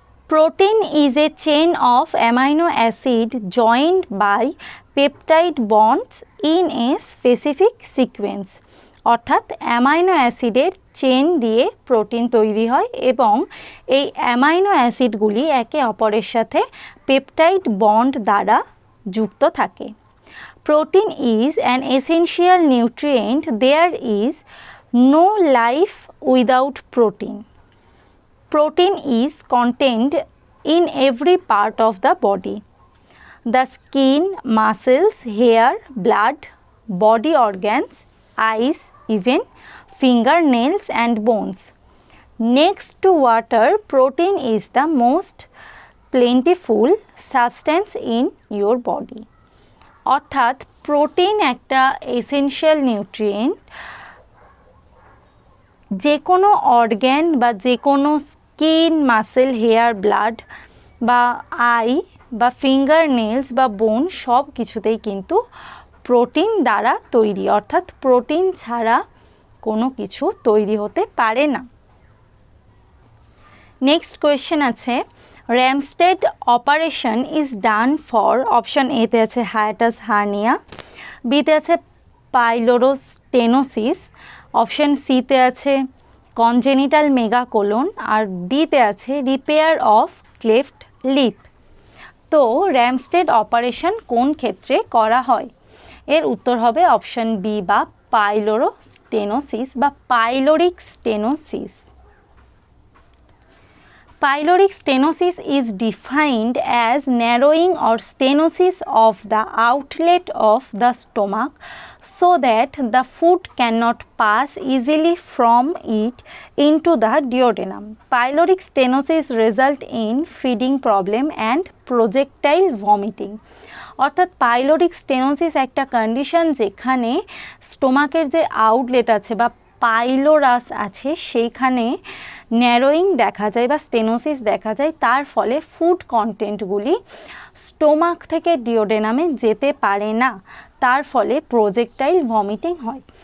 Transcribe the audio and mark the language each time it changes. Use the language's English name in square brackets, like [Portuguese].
[English] Protein is a chain of amino acid joined by peptide bonds in a specific sequence. [Bangla] অর্থাৎ amino অ্যাসিডের chain দিয়ে protein তৈরি হয় এবং এই অ্যামাইনো অ্যাসিডগুলি একে অপরের সাথে পেপটাইড বন্ড দ্বারা যুক্ত থাকে। [English] Protein is an essential nutrient. There is no life without protein. Protein is contained in every part of the body. The skin, muscles, hair, blood, body organs, eyes, even fingernails and bones. Next to water, protein is the most plentiful substance in your body. [Bangla] অর্থাৎ protein একটা essential nutrient, যে কোনো organ বা যে কোনো skin, muscle, hair, blood বা I বা finger nails বা বোন সব কিছুতেই কিন্তু প্রোটিন দ্বারা তৈরি। অর্থাৎ প্রোটিন ছাড়া কোনো কিছু তৈরি হতে পারে না। নেক্সট কোয়েশ্চেন আছে, [English] Ramsted operation is done for [Bangla] option A তে আছে হায়াটাস হার্নিয়া, বি তে আছে পাইলোরোস্টেনোসিস, অপশন সি তে আছে কনজেনিটাল মেগাকোলন, আর ডি তে আছে রিপেয়ার অফ ক্লেফট লিপ। তো র্যামস্টেড অপারেশন কোন ক্ষেত্রে করা হয়? এর উত্তর হবে অপশন বি বা পাইলোরোস্টেনোসিস বা pyloric stenosis. [English] Pyloric stenosis is defined as narrowing or stenosis of the outlet of the stomach so that the food cannot pass easily from it into the duodenum. Pyloric stenosis result in feeding problem and projectile vomiting. [Bangla] অর্থাৎ pyloric stenosis একটা condition যেখানে স্টোমাকের যে outlet আছে বা পাইলোরাস আছে সেইখানে narrowing দেখা যায় বা স্টেনোসিস দেখা যায়, তার ফলে ফুড কন্টেন্টগুলি স্টোমাক থেকে ডিওডেনামে যেতে পারে না, তার ফলে প্রজেক্টাইল ভমিটিং হয়।